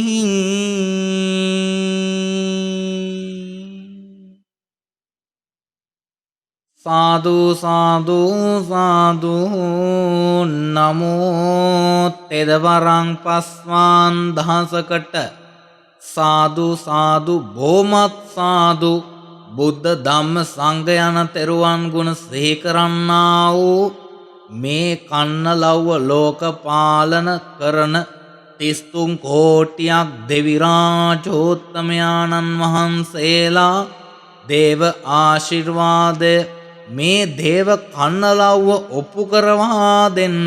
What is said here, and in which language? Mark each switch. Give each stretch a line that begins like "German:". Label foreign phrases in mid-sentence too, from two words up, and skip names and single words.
Sinhala: සාදු සාදු සාදු. නමෝ තෙදවරං පස්වාන් දහසකට සාදු සාදු බොහොමත් සාදු. බුද්ධ ධම්ම සංඝ යන තෙරුවන් ගුණ සිහි කරන්නා වූ මේ කන්නලව්ව ලෝක පාලන කරන 33 කෝටියක් දෙවි රාජෝත්තමයාණන් වහන්සේලා දේව ආශිර්වාදය මේ දේව කන්නලව්ව ඔප්පු කරවා දෙන්න.